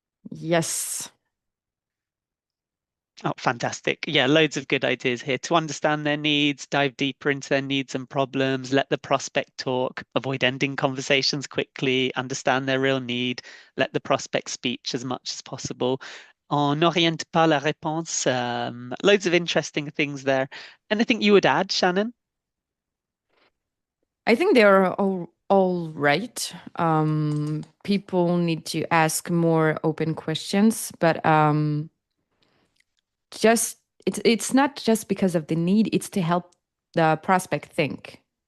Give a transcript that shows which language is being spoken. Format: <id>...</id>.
<en>Yes. Oh, fantastic. Yeah, loads of good ideas here. To understand their needs, dive deeper into their needs and problems, let the prospect talk, avoid ending conversations quickly, understand their real need, let the prospect speak as much as possible.</en> <fr>On n'oriente pas la réponse.</fr> <en>Loads of interesting things there. Anything you would add, Shannen? I think they're all right. People need to ask more open questions, but just it's not just because of the need, it's to help the prospect think.</en>